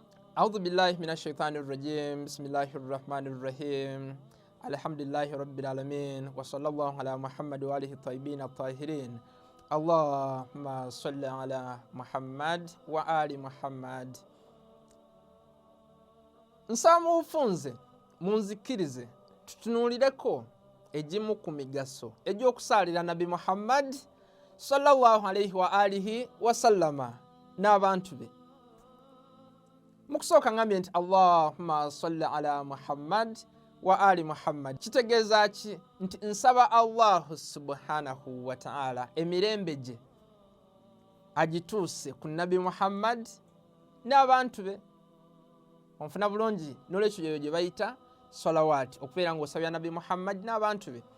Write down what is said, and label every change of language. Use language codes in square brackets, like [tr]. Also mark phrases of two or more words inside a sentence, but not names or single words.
[ar] أعوذ بالله من الشيطان الرجيم بسم الله الرحمن الرحيم الحمد لله رب العالمين وصلى الله على محمد وآله الطيبين الطاهرين اللهم صل على محمد وآل محمد. [lg] Nsaba ufunze munzikirize tutunulireko egimu ku migaso egy'okusalira Nabbi Muhammad [ar] صلى الله عليه وآله وسلم [lg] n'abantu be. Mukusooka ngambye nti [ar] اللهم صل على محمد وآل محمد. [lg] Kitegeeza ki? Nti nsaba Allah [ar] سبحانه وتعالى [lg] emirembe gye agituuse ku Nabbi Muhammad n'abantu be. Onfuna bulungi n'olwekyo eyo gye bayita salawati, okubeera ng'osabya Nabbi Muhammad n'abantu be.